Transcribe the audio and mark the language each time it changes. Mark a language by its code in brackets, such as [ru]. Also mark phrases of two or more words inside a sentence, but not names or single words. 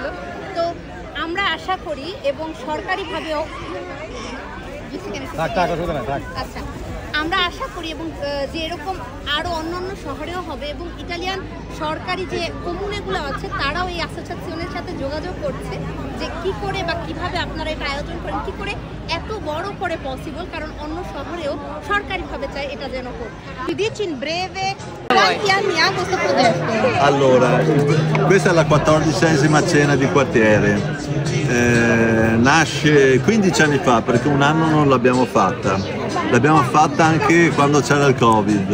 [bn] তো আমরা আশা করি এবং সরকারিভাবেও আচ্ছা আমরা আশা করি এবং যে এরকম আরও অন্যান্য শহরেও হবে এবং ইটালিয়ান সরকারি যে কমিউনিগুলো আছে তারাও এই অ্যাসোসিয়েশনের সাথে যোগাযোগ করছে যে কি করে বা কিভাবে আপনারা এটা আয়োজন করেন, কি করে এত বড় করে পসিবল, কারণ অন্য শহরেও সরকারিভাবে চায় এটা যেন হোক। [it] Dici in breve quanti anni ha questo progetto? Allora, questa è la 14ª cena di quartiere. Nasce 15 anni fa, perché un anno non l'abbiamo fatta. L'abbiamo fatta anche quando c'era il Covid.